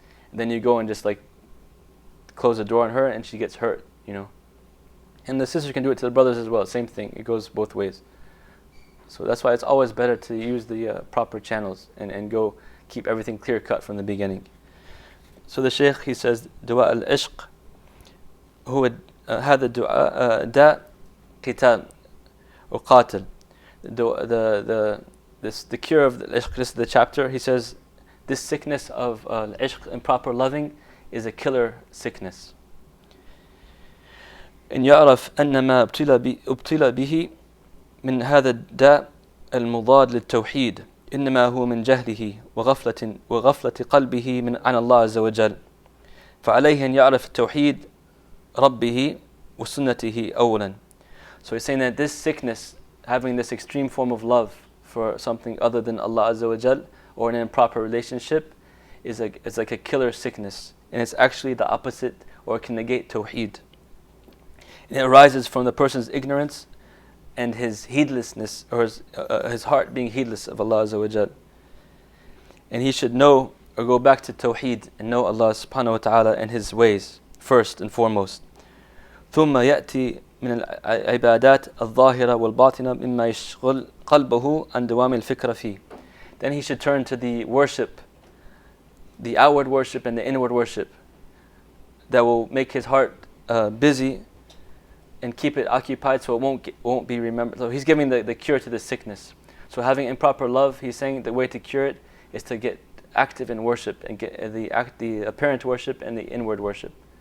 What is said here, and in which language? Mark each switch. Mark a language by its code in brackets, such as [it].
[en] And then you go and just like close the door on her and she gets hurt, you know. And the sister can do it to the brothers as well, same thing. It goes both ways. So that's why it's always better to use the proper channels and go keep everything clear cut from the beginning. So the Shaykh, he says, [ar] دواء العشق هو هذا الدعاء داء قتال وقاتل. [en] The cure of the ishq, this is the chapter. He says this sickness of ishq, improper loving, is a killer sickness. [ar] إن يعرف أن ما ابتلى به من هذا الداء المضاد للتوحيد إنما هو من جهله وغفلة قلبه عن الله عز وجل فعليه أن يعرف التوحيد ربه وسنته أولا. [en] So he's saying that this sickness, having this extreme form of love for something other than Allah Azza wa Jal or an improper relationship, is like a killer sickness, and it's actually the opposite, or can negate Tawheed. And it arises from the person's ignorance and his heedlessness, or his heart being heedless of Allah Azza wa Jal. And he should know, or go back to Tawheed and know Allah subhanahu wa ta'ala and His ways first and foremost. [ar] ثم يأتي من العبادات الظاهرة والباطنة مما يشغل قلبه عن دوام الفكرة فيه. [en] Then he should turn to the worship, the outward worship and the inward worship, that will make his heart busy and keep it occupied so it won't be remembered. So he's giving the cure to the sickness. So having improper love, he's saying the way to cure it is to get active in worship and get the apparent worship and the inward worship.